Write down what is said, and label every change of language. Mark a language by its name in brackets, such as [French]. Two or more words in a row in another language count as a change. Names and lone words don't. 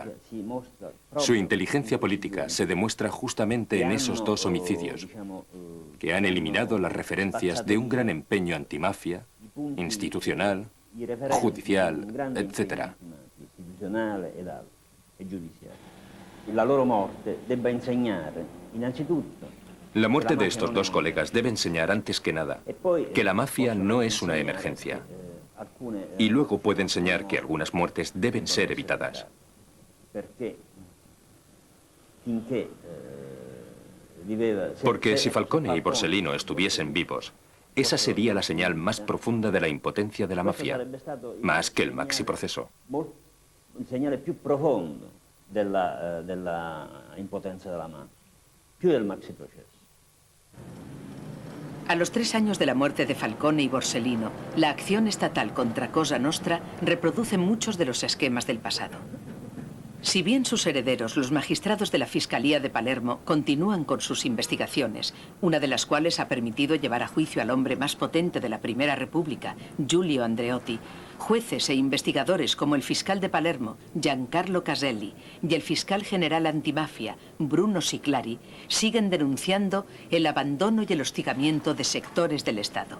[Spanish] Su inteligencia política se demuestra justamente en esos dos homicidios, que han eliminado las referencias de un gran empeño antimafia, institucional, judicial, etc. [Italian] La loro morte debba insegnare, innanzitutto, [Spanish] la muerte de estos dos colegas debe enseñar antes que nada que la mafia no es una emergencia. Y luego puede enseñar que algunas muertes deben ser evitadas. Porque si Falcone y Borsellino estuviesen vivos, esa sería la señal más profunda de la impotencia de la mafia, más que el maxiproceso. [Italian] Un segnale più profondo della impotenza della mafia, più del maxiprocesso. [Spanish] A los 3 años de la muerte de Falcone y Borsellino, la acción estatal contra Cosa Nostra reproduce muchos de los esquemas del pasado. Si bien sus herederos, los magistrados de la Fiscalía de Palermo, continúan con sus investigaciones, una de las cuales ha permitido llevar a juicio al hombre más potente de la Primera República, Giulio Andreotti, jueces e investigadores como el fiscal de Palermo, Giancarlo Caselli, y el fiscal general antimafia, Bruno Siclari, siguen denunciando el abandono y el hostigamiento de sectores del Estado.